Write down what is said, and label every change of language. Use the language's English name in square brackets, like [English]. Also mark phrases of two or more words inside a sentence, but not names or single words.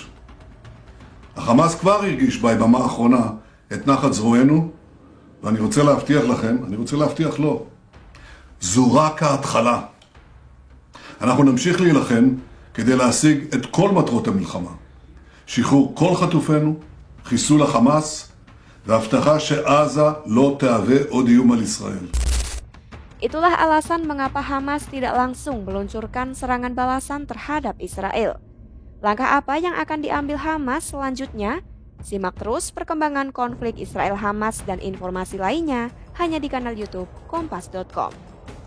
[Hebrew] החמאס כבר הרגיש ביממה האחרונה את נחת זרוענו, ואני רוצה להבטיח לכם, אני רוצה להבטיח לו, זו רק ההתחלה. אנחנו נמשיך להילחם כדי להשיג את כל מטרות המלחמה. שחרור כל חטופינו, חיסול החמאס, והבטחה שעזה לא תהווה עוד איום על ישראל. [Indonesian] Itulah alasan mengapa Hamas tidak langsung meluncurkan serangan balasan terhadap Israel. Langkah apa yang akan diambil Hamas selanjutnya? Simak terus perkembangan konflik Israel-Hamas dan informasi lainnya hanya di kanal YouTube Kompas.com.